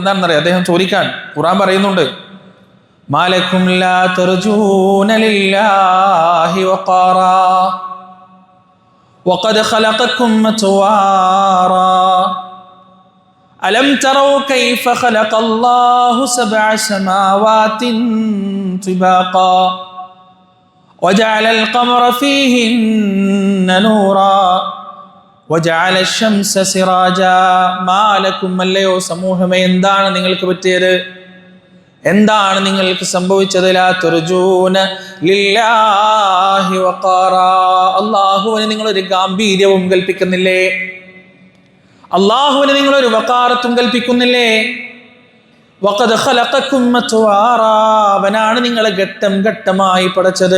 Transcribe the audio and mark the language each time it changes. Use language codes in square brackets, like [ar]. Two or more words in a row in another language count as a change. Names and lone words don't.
[ml] എന്താണെന്നറിയാം? അദ്ദേഹം ചോദിക്കാൻ ഖുർആൻ പറയുന്നുണ്ട്, [ar] ما لكم لا ترجون لله وقارا وقد خلقكم أطوارا ألم تروا كيف خلق الله سبع سماوات طباقا وجعل القمر فيهن نورا وجعل الشمس سراجا ما لكم [ml] അല്ലയോ സമൂഹമേ, എന്താണ് നിങ്ങൾക്ക് പറ്റിയത്? എന്താണ് നിങ്ങൾക്ക് സംഭവിച്ചത്? [ar] لا ترجون لله وقارا, [ml] അല്ലാഹുവിനെ നിങ്ങൾ ഒരു ഗാംഭീര്യവും കൽപ്പിക്കുന്നില്ലേ? അള്ളാഹുവിന് നിങ്ങളൊരു വഖാറത്തും കൽപ്പിക്കുന്നില്ലേ? [ar] وقد خلقكم أطوارا, [ml] അവനാണ് നിങ്ങളെ ഘട്ടം ഘട്ടമായി പടച്ചത്.